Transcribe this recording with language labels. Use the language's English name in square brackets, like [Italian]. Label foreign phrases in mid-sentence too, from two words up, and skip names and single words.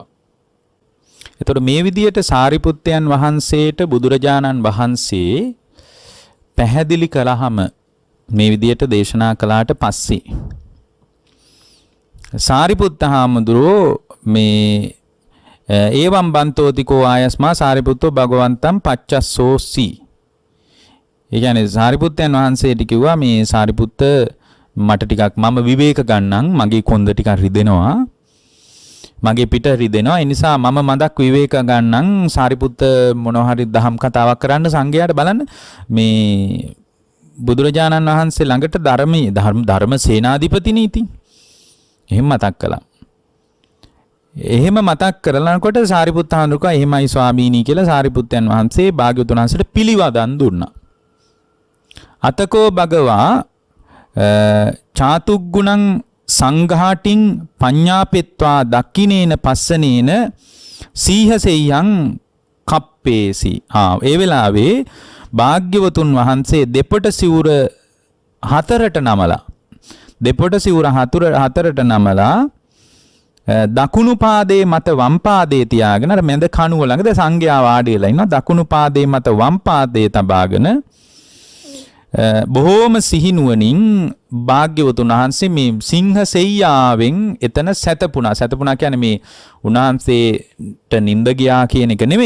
[Sinhala] එතකොට මේ විදියට සාරිපුත්තයන් වහන්සේට බුදුරජාණන් වහන්සේ පැහැදිලි කළාම මේ විදියට දේශනා කළාට පස්සේ සාරිපුත්ත හාමුදුරුවෝ මේ [Pali] ඒවම් බන්තෝතිකෝ ආයස්මා සාරිපුත්තෝ භගවන්තම් පච්චස්සෝසි. [Sinhala] ඒ කියන්නේ සාරිපුත්තයන් වහන්සේට කිව්වා මේ සාරිපුත්ත මට ටිකක් මම විවේක ගන්නම්, මගේ කොන්ද ටිකක් රිදෙනවා, මගේ පිට රිදෙනවා, ඒ නිසා මම මදක් විවේක ගන්නම්. සාරිපුත්ත මොනවා හරි දහම් කතාවක් කරන්න සංඝයාට බලන්න මේ බුදුරජාණන් වහන්සේ ළඟට ධර්ම සේනාධිපතිනේ ඉතින් එහෙම මතක් කළා. එහෙම මතක් කරලානකොට සාරිපුත්ත හාමුදුරුවෝ එහෙමයි ස්වාමීනි කියලා සාරිපුත්තයන් වහන්සේ භාග්‍යවතුන් වහන්සේට පිළිවදන් දුන්නා. [Pali] අතකෝ භගවා චාතුග්ගුණං සංඝාටින් පඤ්ඤාපෙත්වා දක්ඛිනේන පස්සනේන සීහසෙය්‍යං කප්පේසි. [Sinhala] ඒ වෙලාවේ භාග්‍යවතුන් වහන්සේ දෙපට සිවුර හතරට නමලා දකුණු පාදයේ මත වම් පාදයේ තියාගෙන අර මැද කණුව ළඟද සංඝයා වාඩි වෙලා ඉන්නවා. දකුණු පාදයේ මත වම් පාදයේ තබාගෙන බොහෝම සිහිනුවණින් භාග්‍යවතුන් වහන්සේ මේ සිංහ සෙයියාවෙන් එතන සැතපුණා කියන්නේ මේ උන්වහන්සේට නිින්ද ගියා කියන එක නෙමෙයි.